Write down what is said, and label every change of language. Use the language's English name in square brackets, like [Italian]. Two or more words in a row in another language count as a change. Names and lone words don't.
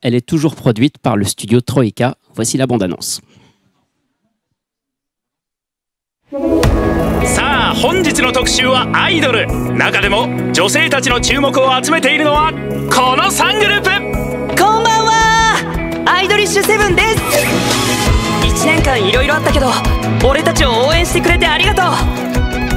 [French] Elle est toujours produite par le studio Troika. Voici la bande-annonce. [Japanese] さあ本日の特集はアイドル。中でも女性たちの注目を集めているのはこの3グループ。こんばんは、アイドリッシュセブンです。1年間いろいろあったけど俺たちを応援してくれてありがとう。